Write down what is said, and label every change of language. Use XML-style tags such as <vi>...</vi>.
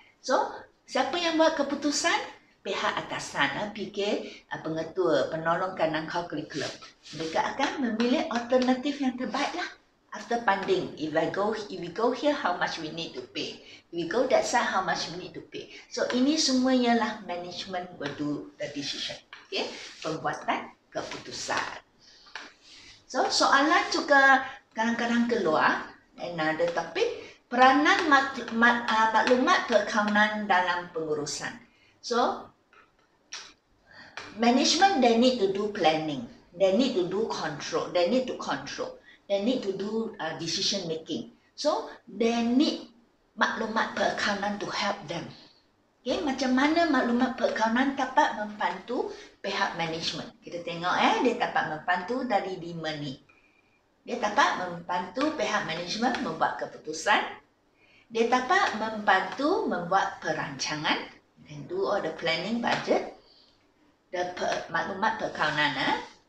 <ms>So siapa yang buat keputusan? Pihak atasan, PK, pengetua, penolong kanan kurikulum. Mereka akan memilih alternatif yang terbaik lah.</ms> <en>After funding, if we go here, how much we need to pay. If we go that side, how much we need to pay. So</en> <ms>ini semua ialah</ms> <en>management will do the decision.</en> <ms>Okay, pembuatan keputusan. So soalan juga kadang-kadang keluar.</ms> <en>Another topic,</en> <ms>peranan maklumat perakaunan dalam pengurusan.</ms> <en>So management, they need to do planning. They need to do control. They need to control. They need to do decision making. So, they need</en> <ms>maklumat perakaunan</ms> <en>to help them.</en> <ms>Okay, macam mana maklumat perakaunan dapat membantu pihak management? Kita tengok dia dapat membantu dari 5 ni. Dia dapat membantu pihak management membuat keputusan. Dia dapat membantu membuat perancangan.</ms> <en>And do all the planning budget.</en> <ms>Maklumat perakaunan.</ms>